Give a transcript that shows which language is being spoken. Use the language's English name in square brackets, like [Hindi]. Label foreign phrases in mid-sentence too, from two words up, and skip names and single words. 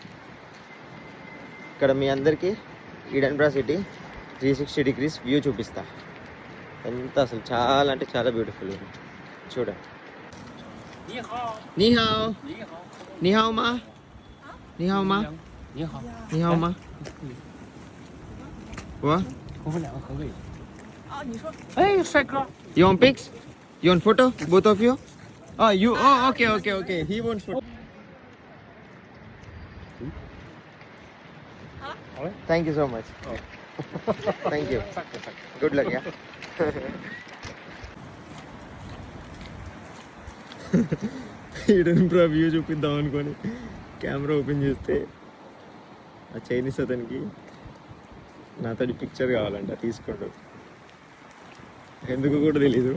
[Telugu] ఇక్కడ మీ అందరికీ ఇడెన్బ్రా సిటీ 360 degrees వ్యూ చూపిస్తా. ఎంత అసలు చాలా అంటే చాలా బ్యూటిఫుల్ ఉంది చూడండి. [Chinese] 你好 你好 吗 你好 吗 你好 吗 哇. 我们两个合个影啊！你说，哎，帅哥， [English] You want pics? You want photo? Both of you? Oh, you. Oh, okay. He wants photo. Thank you so much. Thank you. Good luck, yeah. [Telugu] ఇడెన్బ్రా వ్యూ చూపిద్దాం అనుకొని [English] camera open [Telugu] చేస్తే ఆ చైనీస్ అతనికి నాతో పిక్చర్ కావాలంట. తీసుకోండు, ఎందుకు కూడా తెలీదు.